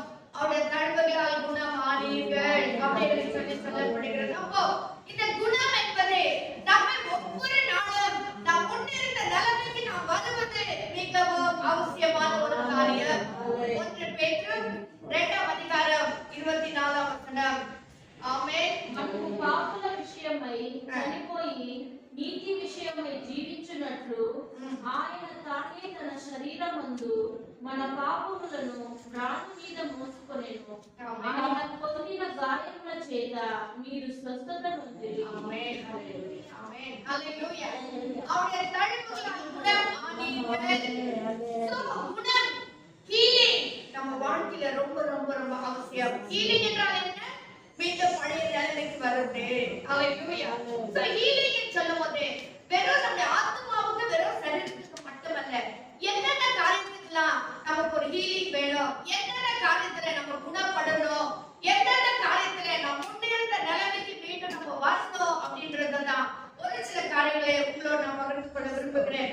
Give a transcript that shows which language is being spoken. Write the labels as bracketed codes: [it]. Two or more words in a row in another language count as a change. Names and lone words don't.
[ta] அவருடைய தழும்புகளால் குணமானீர்கள் அப்படின்னு சொல்லப்படுகிறது. அப்போ இந்த குணம் என்பது நம்ம ஒவ்வொரு நாளும் நாம் முன்னிருந்த நிலைமைக்கு நாம் வருவது மிகவும் அவசியமான ஒரு காரியம். 1 பேதுரு 2ஆம் அதிகாரம் 24ஆம் வசனம். [te] ఆమేన్. మనకు పాపల విషయమై చనిపోయి నీతి విషయమై జీవించున్నట్లు ఆయన తానే తన శరీరమందు మన పాపములను రాణి మీద మోసుకొనెను. ఆయన పొందిన గాయముల చేత మీరు స్వస్థత నొందిరి. ఆమేన్. ఆమేన్. హల్లెలూయా. [ta] அவருடைய தழும்புகளால் குணமானீர்கள். சோ குணம், ஹீலிங் நம்ம வாழ்க்கையில ரொம்ப ரொம்ப ரொம்ப அவசியம். ஹீலிங் என்றால் என்ன? மீண்டும் பழைய நிலைமைக்கு வருது. ஹalleluya. சோ ஹீலிங் சொல்லும்போது வெறும் நம்ம ஆத்மாவுக்கு, வெறும் சரீரத்துக்கு மட்டுமல்ல, என்னென்ன காரியத்துக்கெல்லாம் நமக்கு ஒரு ஹீலிங் வேணும், என்னென்ன காரியத்துல நம்ம குணப்படணும், என்னென்ன காரியத்துல நம்ம முன்னிருந்த நிலைமைக்கு மீண்டும் நம்ம வரணும் அப்படின்றதுதான் ஒரு சில காரியங்களை உங்களோட நான் பகிர்ந்து கொள்ள விரும்புகிறேன்.